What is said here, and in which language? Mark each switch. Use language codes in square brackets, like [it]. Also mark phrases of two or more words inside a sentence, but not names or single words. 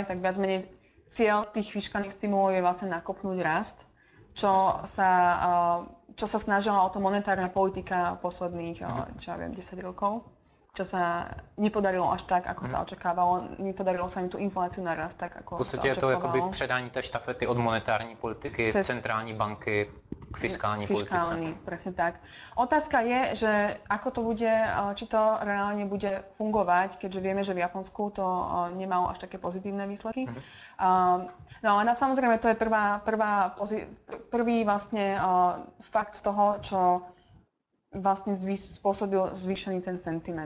[sk] Tak viac menej cieľ tých fiškálnych stimulov je vlastne nakopnúť rast, čo sa snažila o to monetárna politika posledných, 10 rokov, čo sa nepodarilo až tak, ako sa očakávalo. Nepodarilo sa im tú infláciu narast tak, ako sa očakávalo. [cs] V podstatě je to jakoby předání té štafety od monetární politiky, centrální banky k fiskální politice. [sk] Presne tak. Otázka je, že ako to bude, či to reálne bude fungovať, keďže vieme, že v Japonsku to nemalo až také pozitívne výsledky. No ale samozrejme to je prvý vlastne fakt toho, čo vlastne spôsobil zvýšený ten sentiment.